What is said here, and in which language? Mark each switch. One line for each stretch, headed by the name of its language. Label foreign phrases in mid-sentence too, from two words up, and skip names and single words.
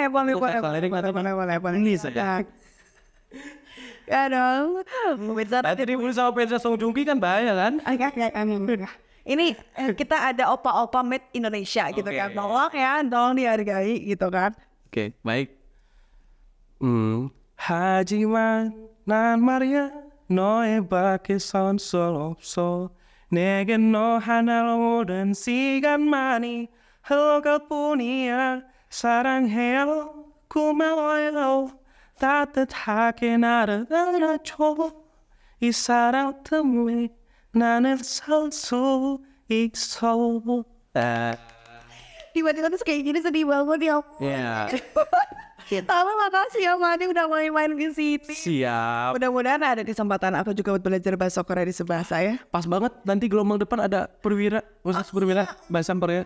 Indonesian: lirik Boleh. Ini saja. Ya dong. Pemirsa, Tadi dibully sama Pedra Song Joong Ki kan bahaya kan? ini kita ada opa-opa made Indonesia gitu kan. Tolong dihargai gitu kan. Oke, baik.
Korean: 하지만 난 말이야 너에밖에 선 수 없어 내게 너 하나로 모든 시간만이 흘러갈 뿐이야 사랑해요 고마워요 따뜻하게 나를 안아줘 이 사랑 때문에 나는 살 수 있어.
Indonesian: Tiba-tiba terus kayak gini sedih banget ya. Tapi makasih ya Mani udah main-main ke sini. Siap. Mudah-mudahan ada kesempatan aku juga buat belajar bahasa Korea di sebelah saya. Pas banget nanti gelombang depan ada perwira, khusus perwira bahasa Korea.